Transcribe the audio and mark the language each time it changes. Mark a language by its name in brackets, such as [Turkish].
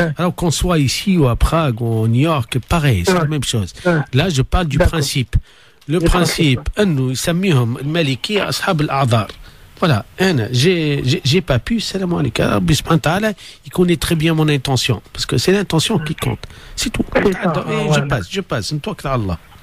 [French] Alors qu'on soit ici ou à Prague ou à New York, pareil, c'est la même chose. Là, je parle du principe. Le principe, nous, [Arabic] يسميهم المالكية أصحاب الأعذار. [French] Voilà, j'ai pas pu, [Arabic] salam alaikum, Rabbi subhanahu wa ta'ala, [French] il connaît très bien mon intention, parce que c'est l'intention qui compte, c'est tout. Je passe, c'est toi que Allah.